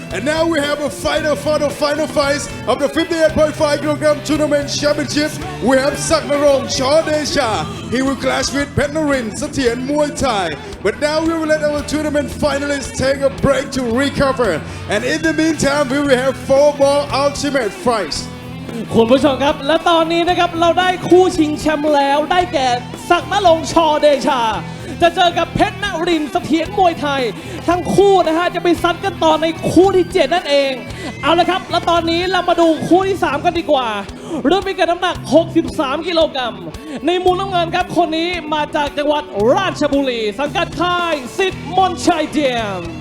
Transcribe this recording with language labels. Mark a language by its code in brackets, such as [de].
[en] And now we have a fighter for the final fights of the 58.5 kg tournament championship. We have Nรง ช. เดชา He will clash with เพชรนรินทร์ เสถียร Muaythai. But now we will let our tournament finalists take a break to recover. And in the meantime, we will have 4 more ultimate fights. [th] คุณผู้ชมครับและตอนนี้นะครับเราได้คู่ชิงแชมป์แล้วได้แก่นรงค์ ช. เดชาจะเจอกับเพชรนรินทร์ เสถียร มวยไทยทั้งคู่นะฮะจะไปซัดกันต่อในคู่ที่7นั่นเองเอาละครับแล้วตอนนี้เรามาดูคู่ที่3กันดีกว่าเริ่มมีกันน้ำหนัก63กิโลกรัมในมุมน้ำเงินครับคนนี้มาจากจังหวัดราชบุรีสังกัดค่ายสิทธิ์มนชัยเจียม